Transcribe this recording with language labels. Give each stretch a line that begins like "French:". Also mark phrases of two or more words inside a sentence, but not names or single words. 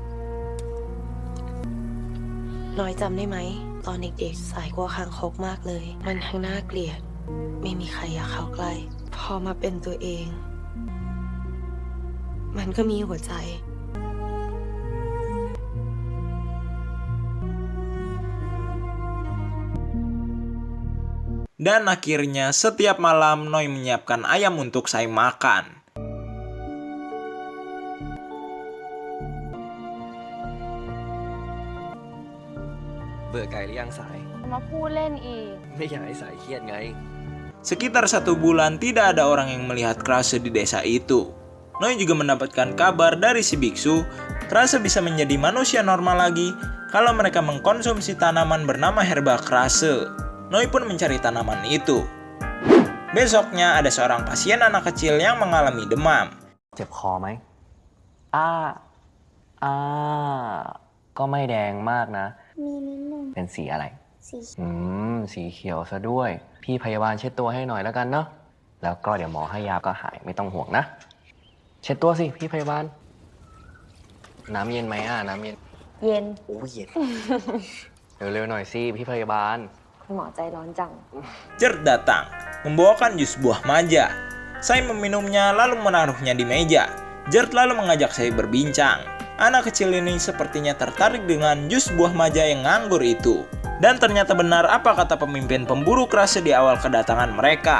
Thai: น้อยจำได้ไหม ตอนเด็กๆสายกว่าคางคกมากเลย มันทั้งน่าเกลียด ไม่มีใครอยากเข้าใกล้ พอมาเป็นตัวเอง มันก็มีหัวใจ
Indonesian: Dan akhirnya setiap malam Noi menyiapkan ayam untuk saya makan. Bữa cày
Thai: หรือยังสาย มาพูดเล่นอีก ไม่อยากให้สายเครียดไง
Indonesian: Sekitar 1 bulan tidak ada orang yang melihat Krase di desa itu. Noi juga mendapatkan kabar dari si biksu, Krase bisa menjadi manusia normal lagi kalau mereka mengkonsumsi tanaman bernama herba Krase. Noi pun mencari tanaman itu. Besoknya ada seorang pasien anak kecil yang mengalami demam.
Thai: เจ็บคอไหมอ่าก็ไม่แดงมากนะ มีนิดนึง เป็นสีอะไร สี สีเขียวซะด้วย พี่พยาบาลเช็ดตัวให้หน่อยแล้วกันเนาะ แล้วก็เดี๋ยวหมอให้ยาก็หายไม่ต้องห่วงนะ เช็ดตัวสิพี่พยาบาล น้ำเย็นไหมน้ำเย็น เย็น โอ้เย็น เร็วๆหน่อยสิพี่พยาบาล คุณหมอใจร้อนจัง
Indonesian: Jert datang, membawakan jus buah maja. Saya meminumnya lalu menaruhnya di meja. Jert lalu mengajak saya berbincang. Anak kecil ini sepertinya tertarik dengan jus buah maja yang nganggur itu. Dan ternyata benar apa kata pemimpin pemburu Krase di awal kedatangan mereka.